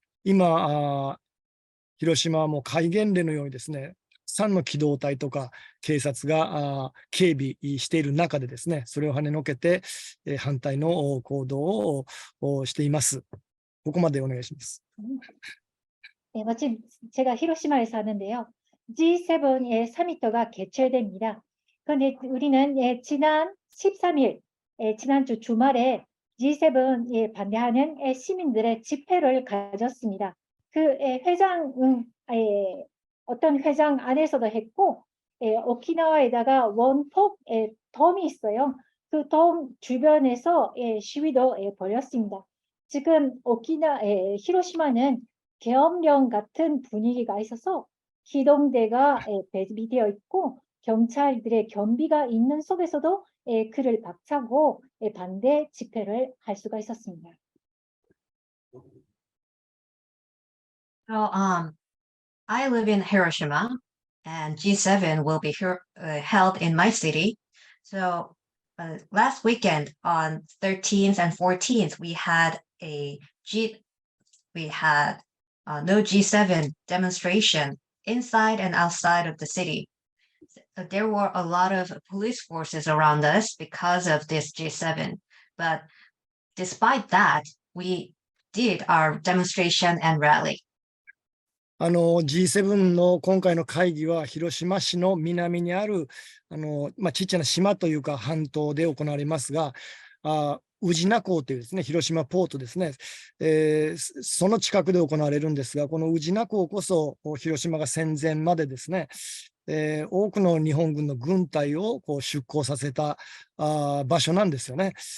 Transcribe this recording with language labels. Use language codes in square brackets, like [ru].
[ja] 今、広島はもう戒厳令のようにですね、たくさんの機動隊とか警察が警備している中でですね、それを跳ねのけて反対の行動をしています。ここまでお願いします。 [ko] 제가 히로시마에 사는데요. G7 사미트가 개최됩니다. 그런데 우리는 지난 13일, 지난주 주말에 G7 반대하는 시민들의 집회를 가졌습니다. 그 회장은 어떤 회장 안에서도 했고, 오키나와에다가 원폭 덤이 있어요. 그 덤 주변에서 시위도 벌였습니다. 지금 히로시마는 계엄령 같은 분위기가 있어서 기동대가 배비되어 있고 경찰들의 경비가 있는 속에서도 그를 박차고 반대 집회를 할 수가 있었습니다. [en] So, I live in Hiroshima, and G7 will be held in my city. So last weekend on 13th and 14th, we had no G7 demonstration inside and outside of the city. There were a lot of police forces around us because of this G7. But despite that, we did our demonstration and rally. [ja] G7 の今回の会議は広島市の南にあるちっちゃな島というか半島で行われますが、宇品港というですね、広島ポートですね、その近くで行われるんですが、この宇品港こそ広島が戦前までですね、多くの日本軍の軍隊を出港させた場所なんですよね。